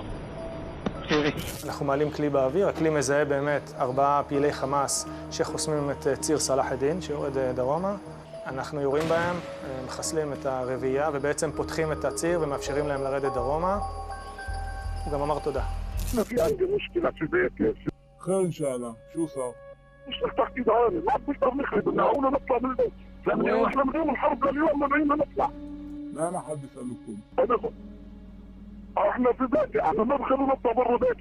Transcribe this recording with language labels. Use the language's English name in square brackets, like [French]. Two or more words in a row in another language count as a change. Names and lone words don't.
[Hebrew] אנחנו מעלים כלי באוויר, הכלי מזהה באמת 4 פעילי חמאס שחוסמים את ציר סלאח א-דין שיורד דרומה. אנחנו יורים בהם, מחסלים את הרביעייה ובעצם פותחים את הציר ומאפשרים להם לרדת דרומה. הוא גם אמר תודה. [Arabic] في عندي مشكلة في بيتي. خير إن شاء الله، شو صار؟ مش تحكي دعاني، ما بنقدر نخرب، دعونا نطلع من البيت. احنا من يوم الحرب لليوم مانعين نطلع. لا ما حد يسألكم. احنا في بيتي، احنا ما بخلونا نطلع برا بيتي.